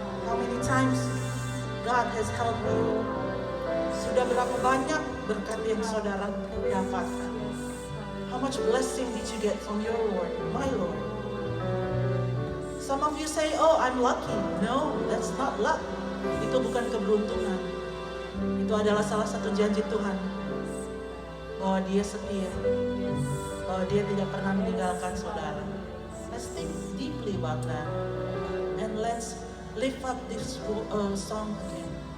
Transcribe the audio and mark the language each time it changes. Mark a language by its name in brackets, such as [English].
[English] How many times God has helped you? [Indonesian] Sudah berapa banyak berkat yang saudara dapatkan? [English] How much blessing did you get from your Lord, my Lord? Some of you say, oh, I'm lucky. No, that's not luck. [Indonesian] Itu bukan keberuntungan. Itu adalah salah satu janji Tuhan. Bahwa Dia setia. Bahwa Dia tidak pernah meninggalkan saudara. [English] Let's think deeply about that. And let's lift up this song again.